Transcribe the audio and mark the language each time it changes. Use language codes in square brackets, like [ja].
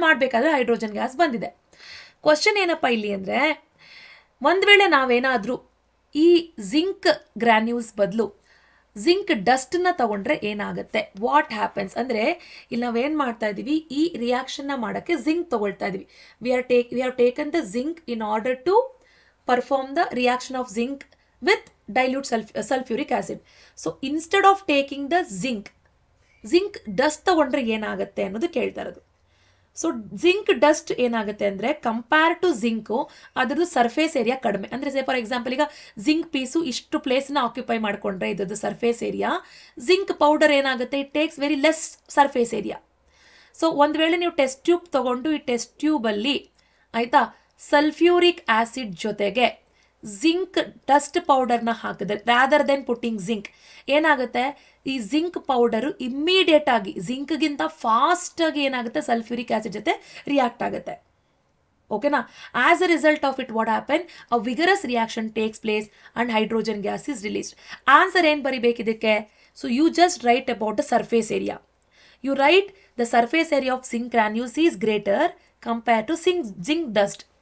[kn] ಮಾಡಬೇಕಾದ್ರೆ hydrogen gas ಬಂದಿದೆ. Question ಏನಪ್ಪ ಇಲ್ಲಿ ಅಂದರೆ, ಒಂದು ವೇಳೆ ನಾವೇನಾದರೂ ಈ ಜಿಂಕ್ ಗ್ರ್ಯಾನ್ಯೂಲ್ಸ್ ಬದಲು ಜಿಂಕ್ ಡಸ್ಟನ್ನ ತಗೊಂಡ್ರೆ ಏನಾಗುತ್ತೆ? [en] what happens [kn] ಅಂದರೆ, ಇಲ್ಲಿ ನಾವೇನು ಮಾಡ್ತಾ ಇದ್ದೀವಿ? ಈ ರಿಯಾಕ್ಷನ್ನ ಮಾಡೋಕ್ಕೆ ಜಿಂಕ್ ತಗೊಳ್ತಾ ಇದ್ದೀವಿ. [en] We have taken the zinc in order to perform the reaction of zinc with dilute sulfuric acid. So instead of taking the zinc dust [kn] ತಗೊಂಡ್ರೆ ಏನಾಗುತ್ತೆ ಅನ್ನೋದು ಕೇಳ್ತಾ ಇರೋದು. ಸೊ ಜಿಂಕ್ ಡಸ್ಟ್ ಏನಾಗುತ್ತೆ ಅಂದರೆ [en] compare to [kn] ಜಿಂಕು ಅದ್ರದ್ದು ಸರ್ಫೇಸ್ ಏರಿಯಾ ಕಡಿಮೆ. ಅಂದರೆ [en] say for example [kn] ಈಗ ಜಿಂಕ್ ಪೀಸು ಇಷ್ಟು ಪ್ಲೇಸ್ನ ಆಕ್ಯುಪೈ ಮಾಡಿಕೊಂಡ್ರೆ ಇದ್ರದ್ದು ಸರ್ಫೇಸ್ ಏರಿಯಾ, ಜಿಂಕ್ ಪೌಡರ್ ಏನಾಗುತ್ತೆ [en] It takes very less surface area. [kn] So ಒಂದು ವೇಳೆ ನೀವು ಟೆಸ್ಟ್ ಟ್ಯೂಬ್ ತೊಗೊಂಡು ಈ ಟೆಸ್ಟ್ ಟ್ಯೂಬಲ್ಲಿ ಆಯಿತಾ ಸಲ್ಫ್ಯೂರಿಕ್ ಆ್ಯಸಿಡ್ ಜೊತೆಗೆ ಜಿಂಕ್ ಡಸ್ಟ್ ಪೌಡರ್ನ ಹಾಕಿದ್ರೆ [en] rather than putting zinc [kn] ಏನಾಗುತ್ತೆ, ಈ ಜಿಂಕ್ ಪೌಡರು ಇಮ್ಮಿಡಿಯೇಟ್ ಆಗಿ ಜಿಂಕ್ಗಿಂತ ಫಾಸ್ಟಾಗಿ ಏನಾಗುತ್ತೆ ಸಲ್ಫ್ಯೂರಿಕ್ ಆ್ಯಸಿಡ್ ಜೊತೆ ರಿಯಾಕ್ಟ್ ಆಗುತ್ತೆ. ಓಕೆನಾ? [en] As a result of it what happen, a vigorous reaction takes place and hydrogen gas is released. [kn] Answer ಏನು ಬರಿಬೇಕಿದಕ್ಕೆ? [en] So you just write about the surface area. You write the surface area of zinc granules is greater compared to zinc dust.